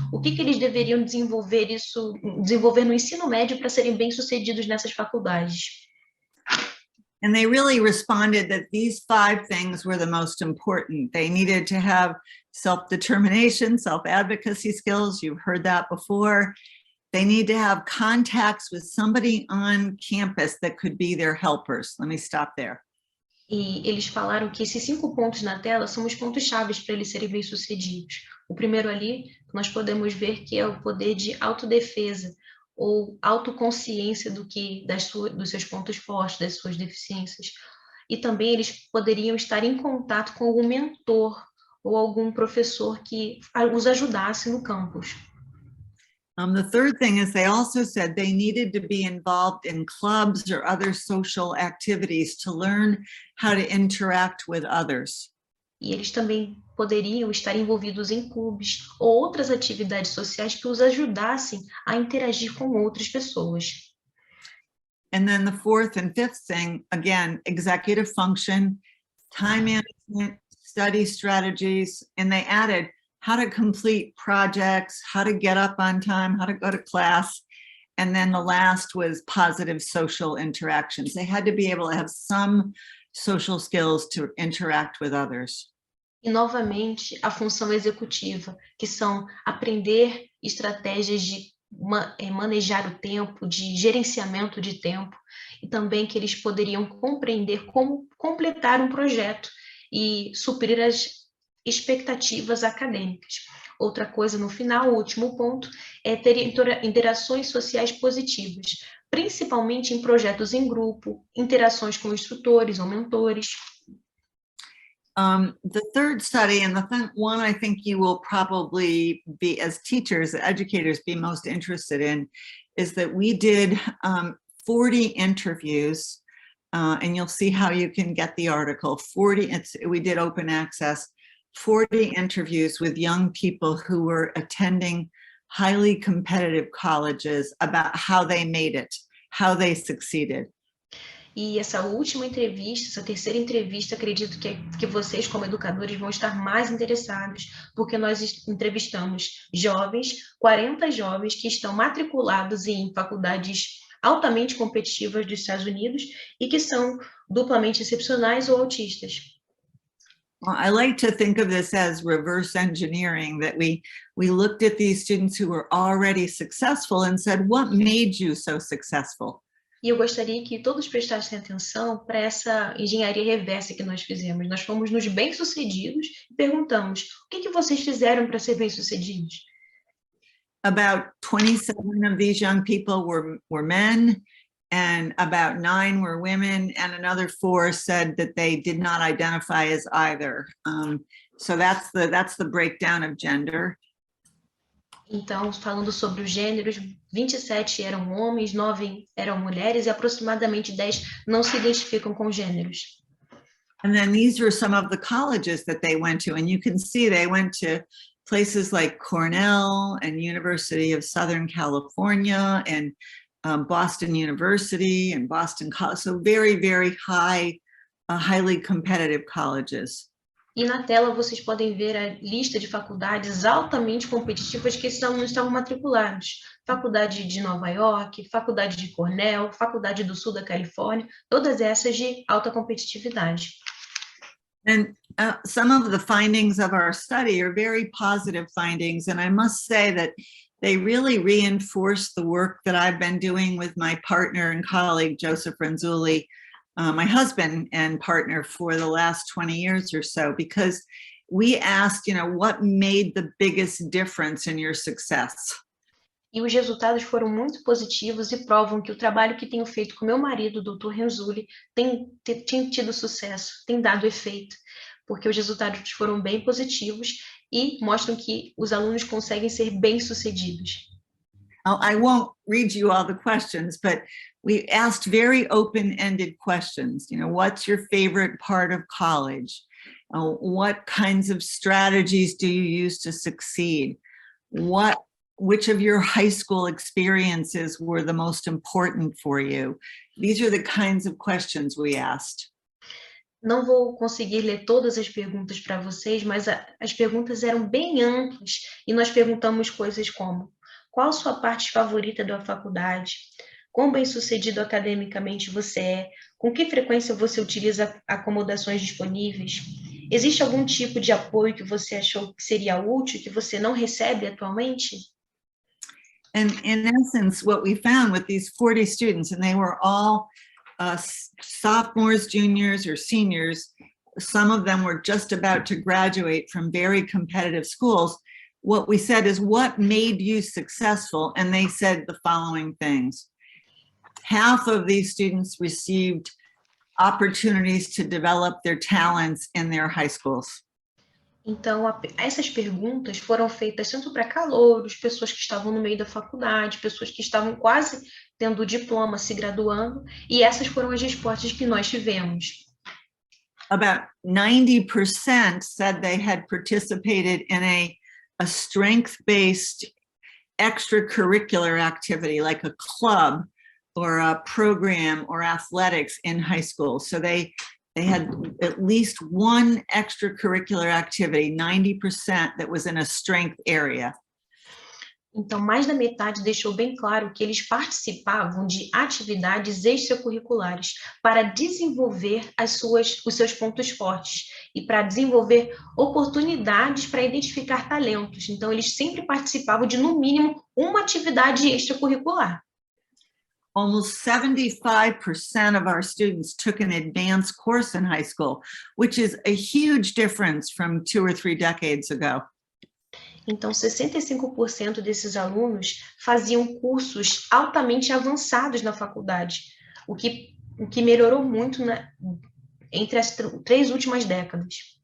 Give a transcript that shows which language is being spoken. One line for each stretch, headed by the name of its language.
Portuguese: O que eles deveriam desenvolver no ensino médio para serem bem-sucedidos nessas faculdades?
English: And they really responded that these 5 things were the most important. They needed to have self-determination, self-advocacy skills. You've heard that before. They need to have contacts with somebody on campus that could be their helpers. Let me stop there.
Portuguese: E eles falaram que esses 5 pontos na tela são os pontos chaves para eles serem bem-sucedidos. O primeiro ali, nós podemos ver que é o poder de autodefesa, ou autoconsciência dos seus pontos fortes, das suas deficiências. E também eles poderiam estar em contato com algum mentor ou algum professor que os ajudasse no campus.
English: The third thing is they also said they needed to be involved in clubs or other social activities to learn how to interact with others.
Portuguese: E eles também poderiam estar envolvidos em clubes ou outras atividades sociais que os ajudassem a interagir com outras pessoas.
English: And then the fourth and fifth thing, again, executive function, time management, study strategies, and they added how to complete projects, how to get up on time, how to go to class. And then the last was positive social interactions. They had to be able to have some social skills to interact with others.
Portuguese: E, novamente, a função executiva, que são aprender estratégias de manejar o tempo, de gerenciamento de tempo, e também que eles poderiam compreender como completar um projeto e suprir as expectativas acadêmicas. Outra coisa, no final, o último ponto, é ter interações sociais positivas, principalmente em projetos em grupo, interações com instrutores ou mentores.
English: The third study, and the one I think you will probably be, as teachers, educators, be most interested in, is that we did 40 interviews, and you'll see how you can get the article. We did open access, 40 interviews with young people who were attending highly competitive colleges about how they made it, how they succeeded.
Portuguese: E essa última entrevista, essa terceira entrevista, acredito que vocês, como educadores, vão estar mais interessados, porque nós entrevistamos jovens, 40 jovens que estão matriculados em faculdades altamente competitivas dos Estados Unidos e que são duplamente excepcionais ou autistas.
English: Well, I like to think of this as reverse engineering, that we looked at these students who were already successful and said, what made you so successful?
Portuguese: E eu gostaria que todos prestassem atenção para essa engenharia reversa que nós fizemos. Nós fomos nos bem-sucedidos e perguntamos, o que vocês fizeram para ser bem-sucedidos?
English: About 27 of these young people were men, and about 9 were women, and another 4 said that they did not identify as either. So that's the breakdown of gender.
Portuguese: Então, falando sobre os gêneros, 27 eram homens, 9 eram mulheres e aproximadamente 10 não se identificam com gêneros.
English: And then these were some of the colleges that they went to, and you can see they went to places like Cornell and University of Southern California and Boston University and Boston College, so very, very highly competitive colleges.
Portuguese: E na tela vocês podem ver a lista de faculdades altamente competitivas que esses alunos estavam matriculados. Faculdade de Nova York, Faculdade de Cornell, Faculdade do Sul da Califórnia, todas essas de alta competitividade.
English: And some of the findings of our study are very positive findings, and I must say that they really reinforce the work that I've been doing with my partner and colleague, Joseph Renzulli, my husband and partner, for the last 20 years or so, because we asked, what made the biggest difference in your success?
Portuguese: E os resultados foram muito positivos e provam que o trabalho que tenho feito com meu marido, o doutor Renzulli, tem tido sucesso, tem dado efeito, porque os resultados foram bem positivos e mostram que os alunos conseguem ser bem-sucedidos.
English: I won't read you all the questions, but we asked very open-ended questions. What's your favorite part of college? What kinds of strategies do you use to succeed? Which of your high school experiences were the most important for you? These are the kinds of questions we asked.
Portuguese: Não vou conseguir ler todas as perguntas para vocês, mas as perguntas eram bem amplas e nós perguntamos coisas como: qual a sua parte favorita da faculdade? Quão bem-sucedido academicamente você é? Com que frequência você utiliza acomodações disponíveis? Existe algum tipo de apoio que você achou que seria útil, que você não recebe atualmente?
English: And in essence, what we found with these 40 students, and they were all sophomores, juniors, or seniors, some of them were just about to graduate from very competitive schools. What we said is, what made you successful? And they said the following things. Half of these students received opportunities to develop their talents in their high schools.
Portuguese: Então, essas perguntas foram feitas tanto para calouros, pessoas que estavam no meio da faculdade, pessoas que estavam quase tendo o diploma, se graduando, e essas foram as respostas que nós tivemos.
English: About 90% said they had participated in a strength-based extracurricular activity, like a club or a program or athletics in high school. So they had at least one extracurricular activity, 90%, that was in a strength area.
Portuguese: Então, mais da metade deixou bem claro que eles participavam de atividades extracurriculares para desenvolver os seus pontos fortes e para desenvolver oportunidades para identificar talentos. Então, eles sempre participavam de, no mínimo, uma atividade extracurricular.
English: Almost 75% of our students took an advanced course in high school, which is a huge difference from 2 or 3 decades ago.
Portuguese: Então, 65% desses alunos faziam cursos altamente avançados na faculdade, o que melhorou muito entre as 3 últimas décadas.